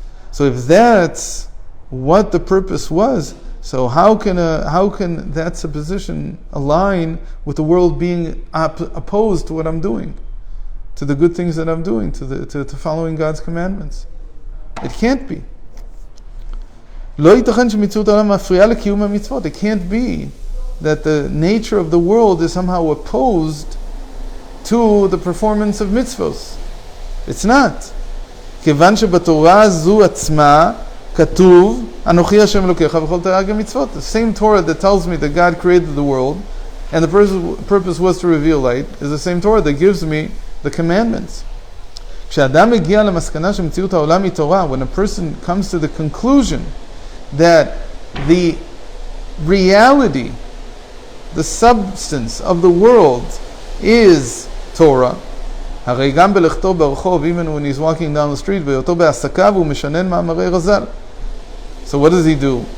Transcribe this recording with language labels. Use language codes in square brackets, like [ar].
[en] So if that's what the purpose was, so how can that supposition align with the world being opposed to what I'm doing, to the good things that I'm doing, to following God's commandments? It can't be. It can't be that the nature of the world is somehow opposed to the performance of mitzvos. It's not. [he] כיוון שבתורה זו עצמה כתוב אנוכי השם אלוקיך בכל תרי"ג המצוות. [en] The same Torah that tells me that God created the world and the purpose was to reveal light is the same Torah that gives me the commandments. [he] כשאדם מגיע למסקנה שמציאות העולם היא תורה, [en] when a person comes to the conclusion that the reality, the substance of the world is Torah, [he] הרי גם בלכתו ברחוב, [en] even when he's walking down the street, [he] בהיותו בעסקיו הוא משנן מאמרי רז"ל. [en] So what does he do?